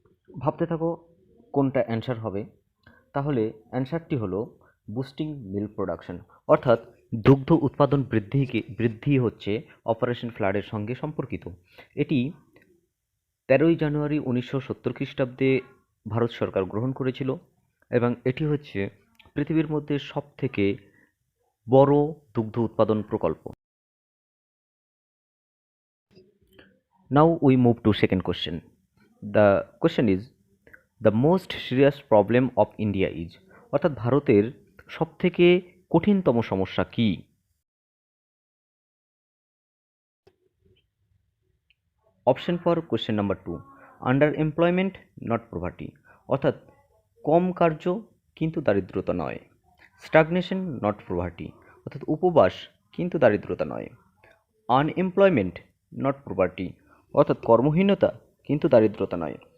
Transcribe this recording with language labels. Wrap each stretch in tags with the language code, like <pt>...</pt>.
<bn>ভাবতে থাকো কোনটা অ্যান্সার হবে। তাহলে অ্যান্সারটি হলো</bn> <en>boosting milk production,</en> <bn>অর্থাৎ দুগ্ধ উৎপাদন বৃদ্ধি হচ্ছে অপারেশন ফ্লাডের সঙ্গে সম্পর্কিত। এটি 13ই জানুয়ারি 1970 খ্রিস্টাব্দে ভারত সরকার গ্রহণ করেছিল এবং এটি হচ্ছে পৃথিবীর মধ্যে সবথেকে বড় দুগ্ধ উৎপাদন প্রকল্প।</bn> <en>Now we move to second question. The question is, the most serious problem of India is,</en> <bn>অর্থাৎ ভারতের সবথেকে কঠিনতম সমস্যা কি?</bn> <en>option for question number 2, underemployment not poverty,</en> <bn>অর্থাৎ কম কার্য কিন্তু দারিদ্রতা নয়।</bn> <en>stagnation not poverty,</en> <bn>অর্থাৎ উপবাস কিন্তু দারিদ্রতা নয়।</bn> <en>unemployment not poverty,</en> <bn>অর্থাৎ কর্মহীনতা কিন্তু দারিদ্রতা নয়।</bn>